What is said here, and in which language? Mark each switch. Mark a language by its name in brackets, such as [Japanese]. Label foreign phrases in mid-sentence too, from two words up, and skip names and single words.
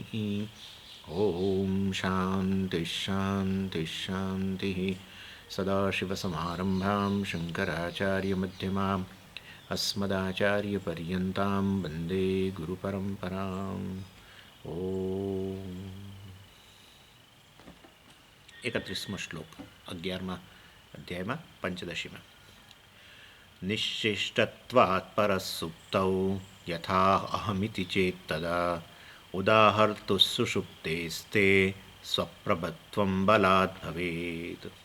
[Sanskrit] ॐ शान्तिः शान्तिः शान्तिः सदाशिवसमारम्भां शङ्कराचार्यमध्यमाम् अस्मदाचार्यपर्यन्तां वन्दे गुरुपरम्पराम् ॐ [Gujarati] 31મો શ્લોક 11મા અધ્યાયમાં પંચદશીમાં [Sanskrit] निश्चिष्टत्वात् परसुप्तौ यथा अहमिति चेत तदा उदाहर्तु सुषुप्तेस्ते स्वप्रभत्वं बलाद भवेत.